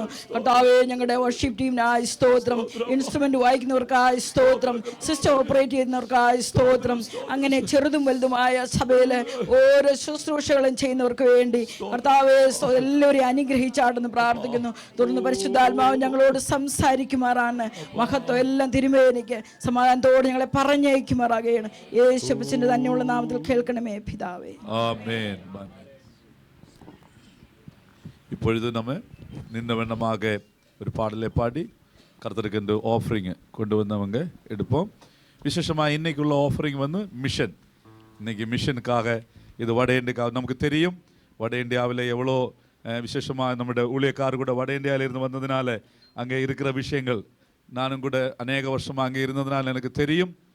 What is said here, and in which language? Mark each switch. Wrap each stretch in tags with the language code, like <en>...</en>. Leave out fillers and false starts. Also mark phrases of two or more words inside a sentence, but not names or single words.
<ml>കർത്താവെ ഞങ്ങളുടെ</ml> <en>worship team</en> <ml>സ്തോത്രം, ഇൻസ്ട്രുമെന്റ് വായിക്കുന്നവർക്കായി സ്തോത്രം,</ml> <en>system operate</en> <ml>ചെയ്യുന്നവർക്കായി സ്തോത്രം, അങ്ങനെ ചെറുതും വലുതുമായ സഭയിലെ ഓരോ ശുശ്രൂഷകളും ചെയ്യുന്നവർക്ക് വേണ്ടി കർത്താവെ എല്ലാവരെയും അനുഗ്രഹിച്ചാട്ടെന്ന് പ്രാർത്ഥിക്കുന്നു. തുടർന്ന് പരിശുദ്ധാത്മാവ് ഞങ്ങളോട് സംസാരിക്കുമാറാണ്. മഹത്വം എല്ലാം തിരുമേനിക്ക് സമാധാനത്തോടെ ഞങ്ങളെ പറഞ്ഞയക്കുമാറാകുകയാണ്. യേശുവിന്റെ തന്നെയുള്ള നാമത്തിൽ കേൾക്കണമേ പിതാവേ. ആമേൻ.</ml> <ta>இப்பொழுது நம்ம நின்ன வண்ணமாக ஒரு பாடலை பாடி கர்த்தருக்கு இந்த ஆஃபரிங் கொண்டு வந்தவங்க எடுப்போம். விசேஷமாக இன்னைக்குள்ள ஆஃபரிங் வந்து மிஷன். இன்னைக்கு மிஷனுக்காக இது வட இந்தியாவுக்காக. நமக்கு தெரியும் வட இந்தியாவில் எவ்வளோ விசேஷமாக நம்முடைய ஊழியக்காரர் கூட வட இந்தியாவிலிருந்து வந்ததுனால அங்கே இருக்கிற விஷயங்கள் நானும் கூட அநேக வருஷமாக அங்கே இருந்ததுனால எனக்கு தெரியும்.</ta>